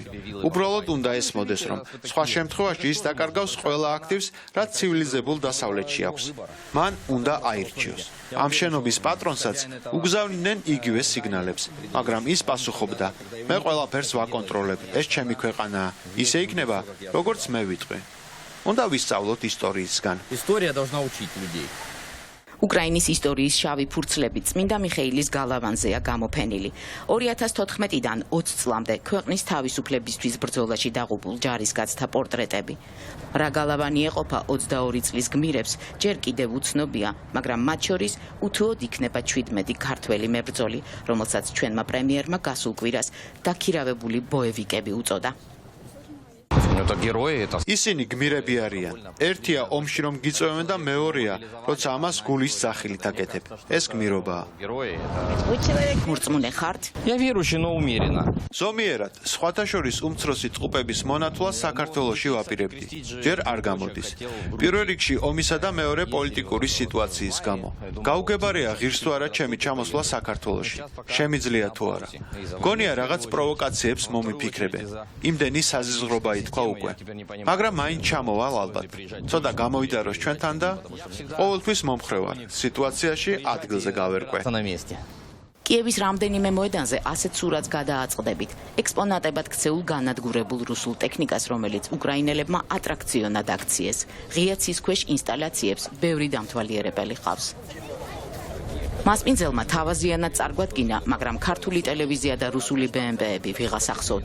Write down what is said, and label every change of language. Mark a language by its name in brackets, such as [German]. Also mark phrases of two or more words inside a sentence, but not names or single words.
[Georgian] უბრალოდ უნდა ესმოდეს, რომ სხვა შემთხვევაში ის დაკარგავს ყველა აქტივს, რაც ცივილიზებულ დასავლეთში აქვს. მან უნდა აირჩიოს. ამ შენობის პატრონსაც უგზავნიდნენ იგივე სიგნალებს, მაგრამ ის პასუხობდა: მე ყველაფერს ვაკონტროლებ, ეს ჩემი ქვეყანაა. ისე იქნება, როგორც მე ვიტყვი. უნდა ვისწავლოთ ისტორიისგან. [Russian] История должна учить людей. [Georgian] უკრაინის ისტორიის შავი ფურცლები წმინდა მიხეილის გალავანზეა გამოფენილი. 2014-დან 20 წლამდე ქვეყნის თავისუფლებისთვის ბრძოლაში დაღუპულ ჯარისკაცთა პორტრეტები. რა გალავანი ეყოფა 22 წლის გმირებს, ჯერ კიდევ უცნობია, მაგრამ მათ შორის უთუოდ იქნება 17 ქართველი მებრძოლი, რომელსაც ჩვენმა პრემიერმა გასულ კვირას დაქირავებული ბოევიკები უწოდა. [Russian] Это герои, это... [Georgian] ისინი გმირები არიან. ერთია ომში რომ გიწევენ და მეორეა, როცა ამას გულის სახილით აკეთებ. ეს გმირობაა. [Russian] Герои, [Georgian] მორწმუნე ხართ? [Russian] Я верующий, но умеренно. [Georgian] ზომიერად, სხვათა შორის უმცროსი წყუბების მონათვლას საქართველოში ვაპირებდი. ჯერ არ გამოდის. პირველ რიგში ომისა და მეორე პოლიტიკური სიტუაციის გამო. გაუგებარია ღირს თუ არა ჩემი ჩამოსვლა საქართველოში. შემიძლია თუ არა. გონია რაღაც პროვოკაციებს მომიფიქრებენ. იმდენი საზიზღრობა ითქვა უკვე. მაგრამ მაინც ჩამოვალ ალბათ. ცოტა გამოვიდაროს ჩვენთან და ყოველთვის მომხრე ვარ. სიტუაციაში ადგილზე გავერკვე. [Russian] На месте. [Georgian] კიევის რამდენიმე მოედანზე ასეთ სურათს გადააწყდებით. ექსპონატებად ქცეულ განადგურებულ რუსულ ტექნიკას, რომელიც უკრაინელებმა ატრაქციონად აქციეს. ღია ცის ქვეშ ინსტალაციებს ბევრი დამთვალიერებელი ყავს. მასპინძელმა თავაზიანად წარგვადგინა, მაგრამ ქართული ტელევიზია და რუსული BMB-ები ვიღას ახსოვდა.